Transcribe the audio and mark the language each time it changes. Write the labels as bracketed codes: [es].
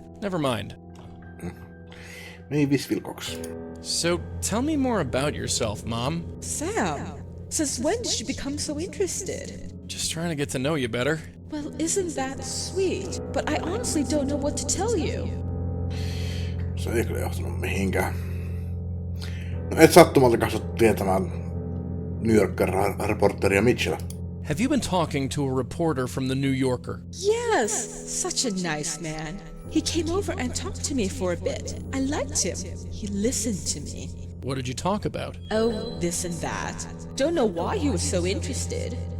[en] Never mind. Mavis Wilcox. So tell me more about yourself, Mom. Sam, since when did you become so interested? Just trying to get to know you better. Well, isn't that sweet? But I honestly don't know what to tell you. [fi] Se ei kyllä johtanut mihinkään. No et sattumalta kasvot tietämään New Yorker-reporteria Mitchell. [en] Have you been talking to a reporter from the New Yorker? Yes, such a nice man. He came over and talked to me for a bit. I liked him. He listened to me. What did you talk about? Oh, this and that. Don't know why he was so interested.